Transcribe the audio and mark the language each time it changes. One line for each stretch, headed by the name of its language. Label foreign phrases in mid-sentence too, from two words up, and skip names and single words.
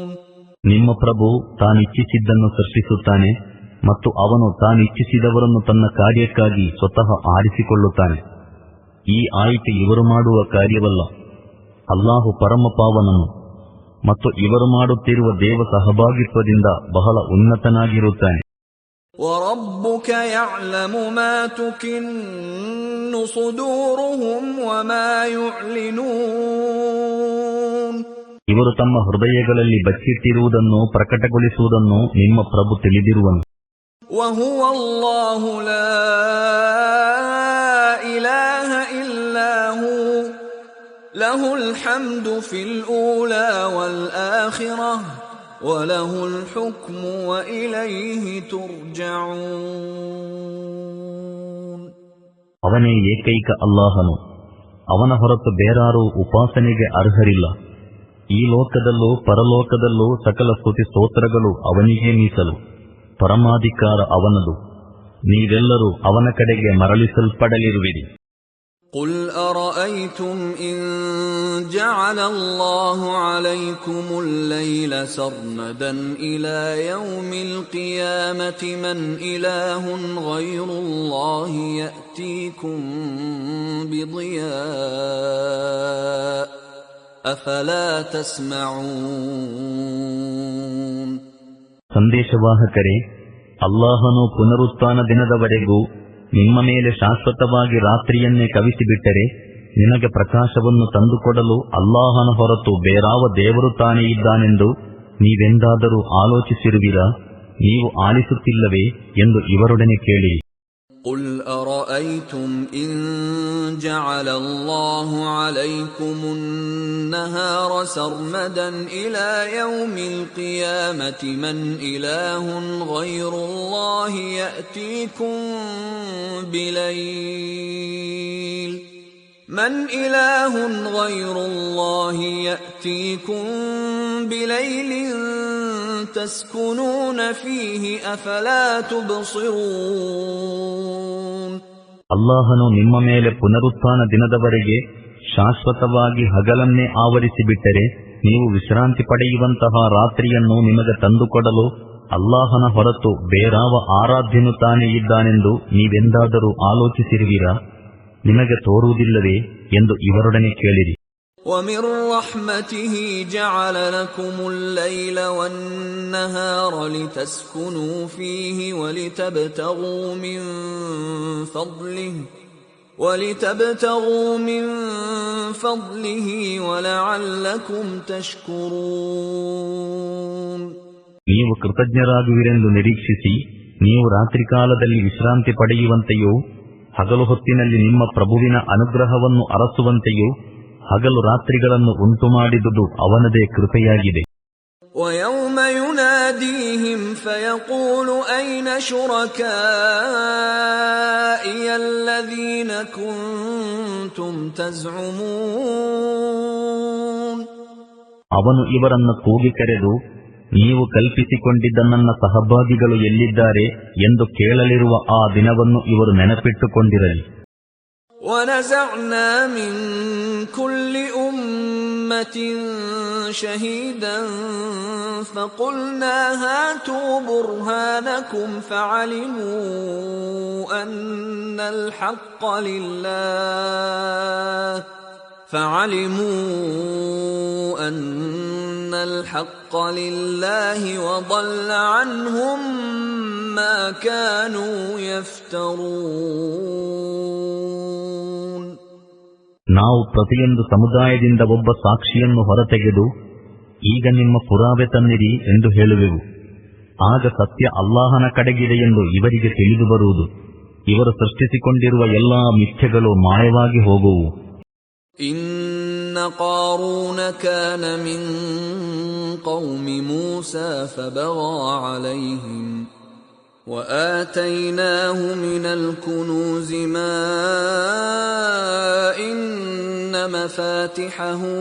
Kannada: ನಿಮ್ಮ ಪ್ರಭು ತಾನಿಚ್ಛಿಸಿದ್ದನ್ನು ಸೃಷ್ಟಿಸುತ್ತಾನೆ ಮತ್ತು ಅವನು ತಾನಿಚ್ಛಿಸಿದವರನ್ನು ತನ್ನ ಕಾರ್ಯಕ್ಕಾಗಿ ಸ್ವತಃ ಆರಿಸಿಕೊಳ್ಳುತ್ತಾನೆ. ಈ ಆಯ್ಕೆ ಇವರು ಮಾಡುವ ಕಾರ್ಯವಲ್ಲ. ಅಲ್ಲಾಹು ಪರಮಪಾವನನು ಮತ್ತು ಇವರು ಮಾಡುತ್ತಿರುವ ದೇವ ಸಹಭಾಗಿತ್ವದಿಂದ ಬಹಳ ಉನ್ನತನಾಗಿರುತ್ತಾನೆ.
Arabic: وَرَبُّكَ يَعْلَمُ مَا تُكِنُّ صُدُورُهُمْ وَمَا يُعْلِنُونَ.
Kannada: ಇವರು ತಮ್ಮ ಹೃದಯಗಳಲ್ಲಿ ಬಚ್ಚಿಟ್ಟಿರುವುದನ್ನು ಪ್ರಕಟಗೊಳಿಸುವುದನ್ನು ನಿಮ್ಮ ಪ್ರಭು ತಿಳಿದಿರುವನು.
Arabic: وَهُوَ اللَّهُ لَا إِلَهَ إِلَّا هُوَ لَهُ الْحَمْدُ فِي الْأُولَى وَالْآخِرَةِ وَلَهُ الْحُكْمُ وَإِلَيْهِ تُرْجَعُونَ.
Kannada: ಅವನೇ ಏಕೈಕ ಅಲ್ಲಾಹನು, ಅವನ ಹೊರತು ಬೇರಾರೂ ಉಪಾಸನೆಗೆ ಅರ್ಹರಿಲ್ಲ. ಈ ಲೋಕದಲ್ಲೂ ಪರಲೋಕದಲ್ಲೂ ಸಕಲ ಸ್ತುತಿ ಸ್ತೋತ್ರಗಳು ಅವನಿಗೇ ಮೀಸಲು. ಪರಮಾಧಿಕಾರ ಅವನದು. ನೀವೆಲ್ಲರೂ ಅವನ ಕಡೆಗೆ ಮರಳಿಸಲ್ಪಡಲಿರುವಿರಿ.
Arabic: قل أرأيتم إن جعل الله عليكم الليل سرمدا إلى يوم القيامة من إله غير الله يأتيكم بضياء أفلا تسمعون.
Kannada: ಸಂದೇಶವಾಹಕರೇ, ಅಲ್ಲಾಹನು ಪುನರುತ್ಥಾನ ದಿನದವರೆಗೂ ನಿಮ್ಮ ಮೇಲೆ ಶಾಶ್ವತವಾಗಿ ರಾತ್ರಿಯನ್ನೇ ಕವಿಸಿಬಿಟ್ಟರೆ ನಿನಗೆ ಪ್ರಕಾಶವನ್ನು ತಂದುಕೊಡಲು ಅಲ್ಲಾಹನ ಹೊರತು ಬೇರಾವ ದೇವರು ತಾನೇ ಇದ್ದಾನೆಂದು ನೀವೆಂದಾದರೂ ಆಲೋಚಿಸಿರುವಿರಾ? ನೀವು ಆಲಿಸುತ್ತಿಲ್ಲವೇ ಎಂದು ಇವರೊಡನೆ ಕೇಳಿ.
Arabic: قل أرأيتم إن جعل الله عليكم النهار سرمدا إلى يوم القيامة من إله غير الله يأتيكم بليل من إله غير الله يأتيكم بليل تسكنون فيه أفلا تبصرون.
Kannada: ಅಲ್ಲಾಹನು ನಿಮ್ಮ ಮೇಲೆ ಪುನರುತ್ಥಾನ ದಿನದವರೆಗೆ ಶಾಶ್ವತವಾಗಿ ಹಗಲನ್ನೇ ಆವರಿಸಿಬಿಟ್ಟರೆ ನೀವು ವಿಶ್ರಾಂತಿ ಪಡೆಯುವಂತಹ ರಾತ್ರಿಯನ್ನು ನಿಮಗೆ ತಂದುಕೊಡಲು ಅಲ್ಲಾಹನ ಹೊರತು ಬೇರಾವ ಆರಾಧ್ಯನು ತಾನೇ ಇದ್ದಾನೆಂದು ನೀವೆಂದಾದರೂ ಆಲೋಚಿಸಿರುವಿರಾ? ನಿಮಗೆ ತೋರುವುದಿಲ್ಲವೇ ಎಂದು ಇವರೊಡನೆ ಕೇಳಿರಿ.
Arabic: وَمِن رَّحْمَتِهِ جَعَلَ لَكُمُ اللَّيْلَ وَالنَّهَارَ لِتَسْكُنُوا فِيهِ وَلِتَبْتَغُوا مِن فَضْلِهِ وَلَعَلَّكُمْ تَشْكُرُونَ.
Kannada: ನೀವು ಕೃತಜ್ಞರಾಗುವಿರೆಂದು ನಿರೀಕ್ಷಿಸಿ ನೀವು ರಾತ್ರಿಕಾಲದಲ್ಲಿ ವಿಶ್ರಾಂತಿ ಪಡೆಯುವಂತೆಯೂ ಹಗಲು ಹೊತ್ತಿನಲ್ಲಿ ನಿಮ್ಮ ಪ್ರಭುವಿನ ಅನುಗ್ರಹವನ್ನು ಅರಸುವಂತೆಯೂ ಹಗಲು ರಾತ್ರಿಗಳನ್ನು ಉಂಟುಮಾಡಿದುದು ಅವನದೇ ಕೃಪೆಯಾಗಿದೆ.
Arabic: وَيَوْمَ يُنَادِيهِمْ فَيَقُولُ أَيْنَ شُرَكَائِيَ الَّذِينَ كُنتُمْ تَزْعُمُونَ.
Kannada: ಅವನು ಇವರನ್ನು ಕೂಗಿ ಕರೆದು, ನೀವು ಕಲ್ಪಿಸಿಕೊಂಡಿದ್ದ ನನ್ನ ಸಹಭಾಗಿಗಳು ಎಲ್ಲಿದ್ದಾರೆ ಎಂದು ಕೇಳಲಿರುವ ಆ ದಿನವನ್ನು ಇವರು ನೆನಪಿಟ್ಟುಕೊಂಡಿರಲಿ.
Arabic: وَنَزَعْنَا مِن كُلِّ أُمَّةٍ شَهِيدًا فَقُلْنَا هَاتُوا بُرْهَانَكُمْ فَعَلِمُوا أَنَّ الْحَقَّ لِلَّهِ وَضَلَّ عَنْهُمْ مَا كَانُوا يَفْتَرُونَ.
Kannada: ನಾವು ಪ್ರತಿಯೊಂದು ಸಮುದಾಯದಿಂದ ಒಬ್ಬ ಸಾಕ್ಷಿಯನ್ನು ಹೊರತೆಗೆದು ಈಗ ನಿಮ್ಮ ಪುರಾವೆ ತನ್ನಿರಿ ಎಂದು ಹೇಳುವೆವು. ಆಗ ಸತ್ಯ ಅಲ್ಲಾಹನ ಕಡೆಗಿದೆ ಎಂದು ಇವರಿಗೆ ತಿಳಿದು ಬರುವುದು. ಇವರು ಸೃಷ್ಟಿಸಿಕೊಂಡಿರುವ ಎಲ್ಲಾ ಮಿಥ್ಯೆಗಳು ಮಾಯವಾಗಿ ಹೋಗುವು.
Arabic: إن قارون كان من قوم موسى فبغى عليهم وآتيناه من الكنوز ما إن مفاتحه